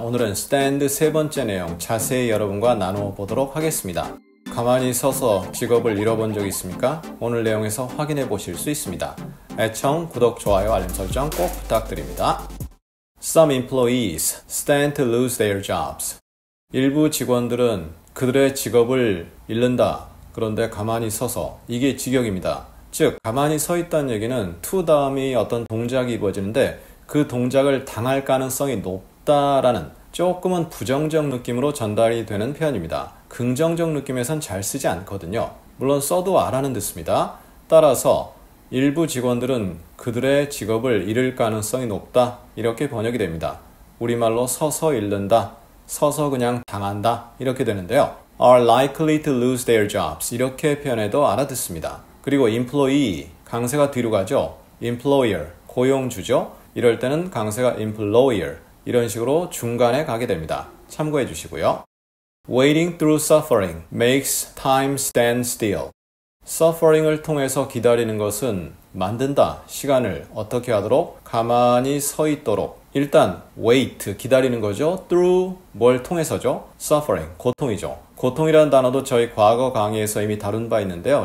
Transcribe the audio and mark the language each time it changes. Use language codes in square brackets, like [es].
[ko] 오늘은 stand 세 번째 내용 자세히 여러분과 나누어 보도록 하겠습니다. 가만히 서서 직업을 잃어본 적 있습니까? 오늘 내용에서 확인해 보실 수 있습니다. 애청, 구독, 좋아요, 알림 설정 꼭 부탁드립니다. [en] Some employees stand to lose their jobs. [ko] 일부 직원들은 그들의 직업을 잃는다. 그런데 가만히 서서 이게 직역입니다. 즉, 가만히 서 있다는 얘기는 to 다음이 어떤 동작이 이루어지는데 그 동작을 당할 가능성이 높다라는 조금은 부정적 느낌으로 전달이 되는 표현입니다. 긍정적 느낌에선 잘 쓰지 않거든요. 물론 써도 알아는 듣습니다. 따라서 일부 직원들은 그들의 직업을 잃을 가능성이 높다 이렇게 번역이 됩니다. 우리말로 서서 잃는다, 서서 그냥 당한다 이렇게 되는데요. [en] are likely to lose their jobs [ko] 이렇게 표현해도 알아듣습니다. 그리고 employee, 강세가 뒤로 가죠. employer, 고용주죠. 이럴 때는 강세가 employer 이런 식으로 중간에 가게 됩니다. 참고해 주시고요. [en] Waiting through suffering makes time stand still. [ko] suffering을 통해서 기다리는 것은 만든다. 시간을 어떻게 하도록? 가만히 서 있도록. 일단 wait, 기다리는 거죠. through, 뭘 통해서죠? suffering, 고통이죠. 고통이라는 단어도 저희 과거 강의에서 이미 다룬 바 있는데요.